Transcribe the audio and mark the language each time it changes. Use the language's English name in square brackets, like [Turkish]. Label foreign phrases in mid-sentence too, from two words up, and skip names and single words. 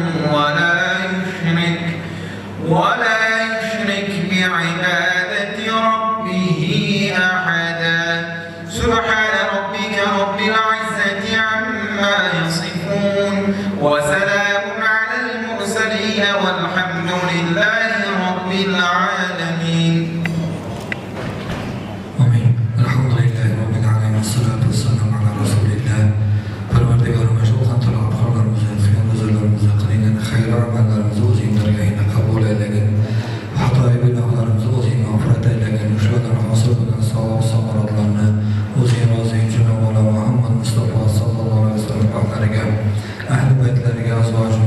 [Arabic] ولا يشرك بعبادة ربه أحدا سبحان ربك رب العزة عما يصفون وسلام على المرسلين والحمد لله رب العالمين آمين. الحمد لله رب العالمين والصلاة والسلام على رسول الله. [Uzbek] Parvardigarimiz o'zini xalqlarimizni, xiyonatlarimizni qilgan xayr amallarimizni o'zing dargohingda qabul aylagin. Xatoy gunohlarimizni o'zing mag'firat aylagin. Shulardan hosil bo'lgan savob samoratlarni o'zing rozi uchun avvalo Muhammad Mustafa [Arabic] صلى الله عليه وسلم [Uzbek] haqlariga, ahli baytlariga, azvojini